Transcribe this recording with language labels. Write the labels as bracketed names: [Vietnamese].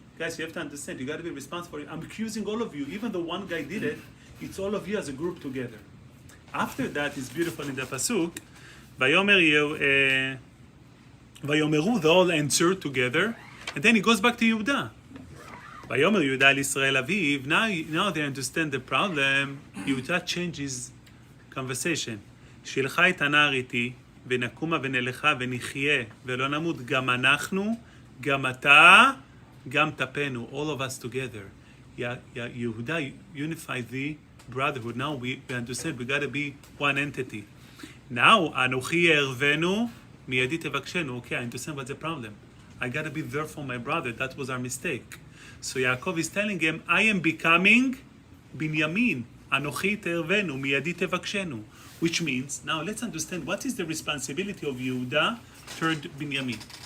[English] Guys, you have to understand, you got to be responsible. I'm accusing all of you. Even though one guy did it, it's all of you as a group together. After that, it's beautiful in the Pasuk. Vayomeru, they all answer together. And then he goes back to Yehuda. [Hebrew] Vayomer Yehuda al Israel Aviv. [English] Now they understand the problem. Yehuda changes conversation. [Hebrew] Shilcha את הנער איתי, ונקומה ונלכה ונחיה, ולא נמות גם אנחנו, גם אתה, גם תפנו, [English] all of us together. Yehuda unify the brotherhood. Now we understand we got to be one entity. [Hebrew] Now, אנוכי יערבנו, מיידי תבקשנו. [English] Okay, I understand what's the problem. I got to be there for my brother. That was our mistake. So Yaakov is telling him, I am becoming Binyamin. [Hebrew] Anochi tervenu, miyadi tevakshenu. [English] Which means, now let's understand what is the responsibility of Yehuda toward Binyamin.